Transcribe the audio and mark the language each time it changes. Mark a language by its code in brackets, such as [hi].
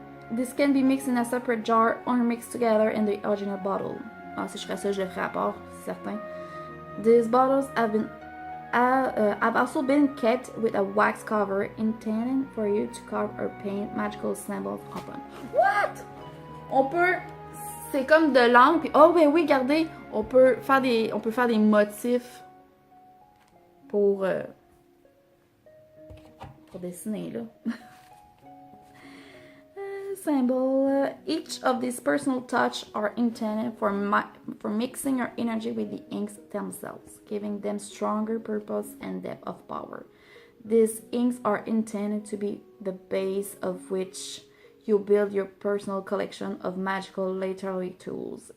[en] This can be mixed in a separate jar or mixed together in the original bottle. [fr] Ah, si je ferais ça, je le ferais à part, c'est certain. [en] These bottles have also been kept with a wax cover intended for you to carve or paint magical symbols upon. What? [fr] On peut... C'est comme de l'encre. Puis, oh, ben oui, regardez, on peut faire des motifs pour dessiner, là. [en] Symbol. Each of these personal touch are intended for mixing your energy with the inks themselves, giving them stronger purpose and depth of power. These inks are intended to be the base of which you build your personal collection of magical literary tools.